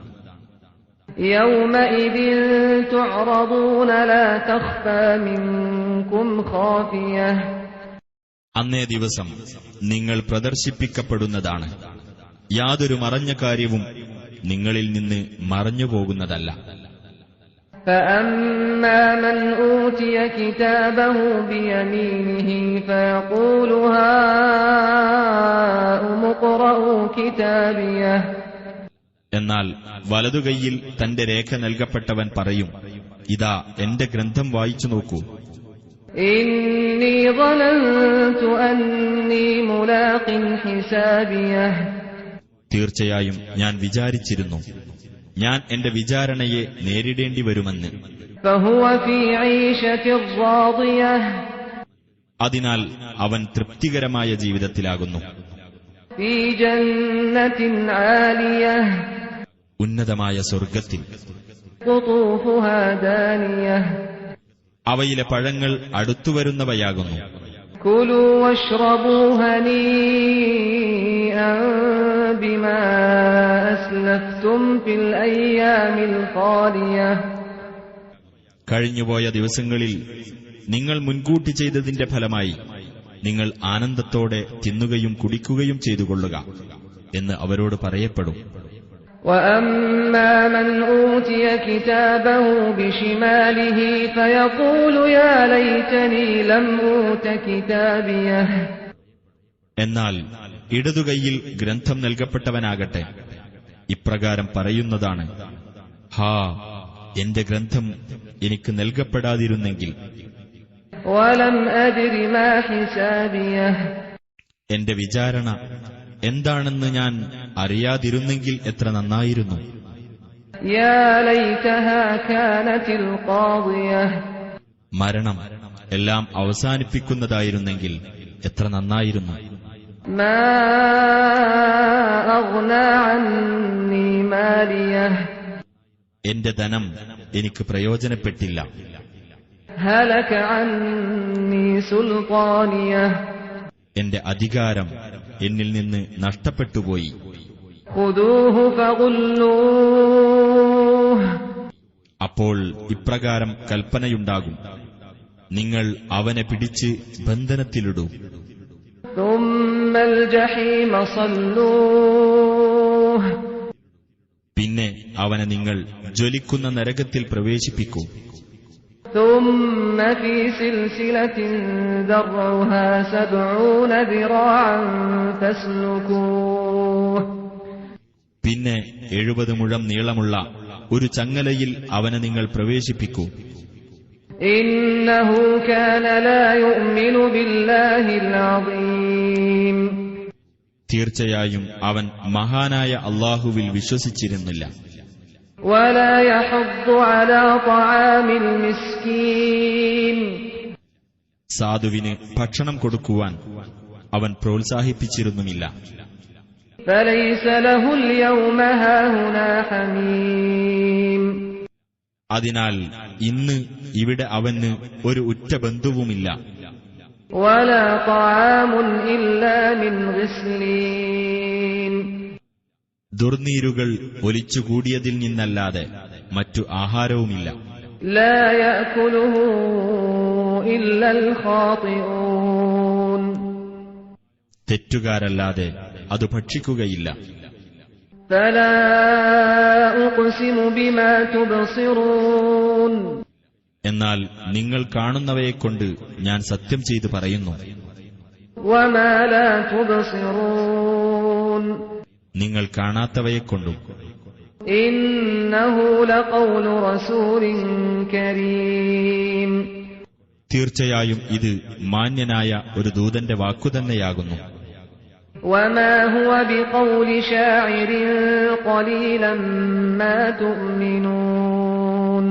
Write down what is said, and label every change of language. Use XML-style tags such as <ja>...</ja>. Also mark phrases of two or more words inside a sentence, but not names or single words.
<ar>يومئذ تعرضون لا تخفى منكم خافية,</ar> <ml>അന്നേ ദിവസം നിങ്ങൾ പ്രദർശിപ്പിക്കപ്പെടുന്നതാണ്. യാതൊരു മറഞ്ഞ കാര്യവും നിങ്ങളിൽ നിന്ന് മറഞ്ഞുപോകുന്നതല്ല.</ml> <ar>فأما من أوتي كتابه بيمينه فيقول هاؤم اقرءوا كتابيه.</ar> <ml>എന്നാൽ വലതുകൈയിൽ തന്റെ രേഖ നൽകപ്പെട്ടവൻ പറയും, ഇതാ എന്റെ ഗ്രന്ഥം വായിച്ചു നോക്കൂ.</ml> <ar>إني ظننت أني ملاق حسابيه.</ar> <ml>തീർച്ചയായും ഞാൻ വിചാരിച്ചിരുന്നു, ഞാൻ എന്റെ വിചാരണയെ നേരിടേണ്ടി വരുമെന്ന്.</ml> <ar>فهو في عيشة راضية.</ar> <ml>അതിനാൽ അവൻ തൃപ്തികരമായ ജീവിതത്തിലാകുന്നു.</ml> <ar>في جنة عالية.</ar> <ml>ഉന്നതമായ സ്വർഗത്തിൽ.</ml> <ar>قطوفها دانية.</ar> <ml>അവയിലെ പഴങ്ങൾ അടുത്തുവരുന്നവയാകുന്നു.</ml> <ar>كلوا واشربوا هنيئا بما أسلفتم في الأيام الخالية.</ar> <ml>കഴിഞ്ഞുപോയ ദിവസങ്ങളിൽ നിങ്ങൾ മുൻകൂട്ടി ചെയ്തതിന്റെ ഫലമായി നിങ്ങൾ ആനന്ദത്തോടെ തിന്നുകയും കുടിക്കുകയും ചെയ്തുകൊള്ളുക എന്ന് അവരോട് പറയപ്പെടും.</ml> <ar>وأما من أوتي كتابه بشماله فيقول يا ليتني لم أوت كتابيه.</ar> <ml>എന്നാൽ ഇടതുകൈയിൽ ഗ്രന്ഥം നൽകപ്പെട്ടവനാകട്ടെ ഇപ്രകാരം പറയുന്നതാണ്, ഹാ, എന്റെ ഗ്രന്ഥം എനിക്ക് നൽകപ്പെടാതിരുന്നെങ്കിൽ.</ml> <ar>ولم أدر ما حسابيه.</ar> <ml>എന്റെ വിചാരണ എന്താണെന്ന് ഞാൻ അറിയാതിരുന്നെങ്കിൽ എത്ര നന്നായിരുന്നു.</ml> <ar>يا ليتها كانت القاضية.</ar> <ml>മരണം എല്ലാം അവസാനിപ്പിക്കുന്നതായിരുന്നെങ്കിൽ എത്ര നന്നായിരുന്നു.</ml> <ar>ما أغنى عني ماليه.</ar> <ml>എന്റെ ധനം എനിക്ക് പ്രയോജനപ്പെട്ടില്ല.</ml> <ar>هلك عني سلطانيه.</ar> <ml>എന്റെ അധികാരം എന്നിൽ നിന്ന് നഷ്ടപ്പെട്ടുപോയി.</ml> <ar>خذوه فغلوه.</ar> <ml>അപ്പോൾ ഇപ്രകാരം കൽപ്പനയുണ്ടാകും, നിങ്ങൾ അവനെ പിടിച്ച് ബന്ധനത്തിലിടൂ.</ml> <ar>ثم الجحيم صلوه.</ar> <ml>പിന്നെ അവനെ നിങ്ങൾ ജ്വലിക്കുന്ന നരകത്തിൽ പ്രവേശിപ്പിക്കൂ.</ml> <ar>ثم في سلسلة ذرعها 70 ذراعا فاسلكوه.</ar> <ml>പിന്നെ 70 മുഴം നീളമുള്ള ഒരു ചങ്ങലയിൽ അവനെ നിങ്ങൾ പ്രവേശിപ്പിക്കൂ.</ml> <ar>إنه كان لا يؤمن بالله العظيم.</ar> <ml>തീർച്ചയായും അവൻ മഹാനായ അല്ലാഹുവിൽ വിശ്വസിച്ചിരുന്നില്ല.</ml> <ar>ولا يحض على طعام المسكين.</ar> <ml>സാധുവിന് ഭക്ഷണം കൊടുക്കുവാൻ അവൻ പ്രോത്സാഹിപ്പിച്ചിരുന്നുമില്ല.</ml> <ar>فليس له اليوم هاهنا حميم.</ar> <ml>അതിനാൽ ഇന്ന് ഇവിടെ അവന് ഒരു ഉറ്റ ബന്ധുവുമില്ല.</ml> <ar>ولا طعام إلا من غسلين.</ar> <ml>ദുർനീരുകൾ ഒലിച്ചുകൂടിയതിൽ നിന്നല്ലാതെ മറ്റു ആഹാരവുമില്ല.</ml> <ar>لا يأكله إلا الخاطئون.</ar> <ml>തെറ്റുകാരല്ലാതെ അത് ഭക്ഷിക്കുകയില്ല.</ml> <ar>فلا أقسم بما تبصرون.</ar> <ml>എന്നാൽ നിങ്ങൾ കാണുന്നവയെക്കൊണ്ട് ഞാൻ സത്യം ചെയ്തു പറയുന്നു.</ml> <ar>وما لا تبصرون.</ar> <ml>നിങ്ങൾ കാണാത്തവയെക്കൊണ്ടും.</ml> <ar>إنه لقول رسول كريم.</ar> <ml>തീർച്ചയായും ഇത് മാന്യനായ ഒരു ദൂതന്റെ വാക്കുതന്നെയാകുന്നു.</ml> <ar>وما هو بقول شاعر قليلا ما تؤمنون.</ar>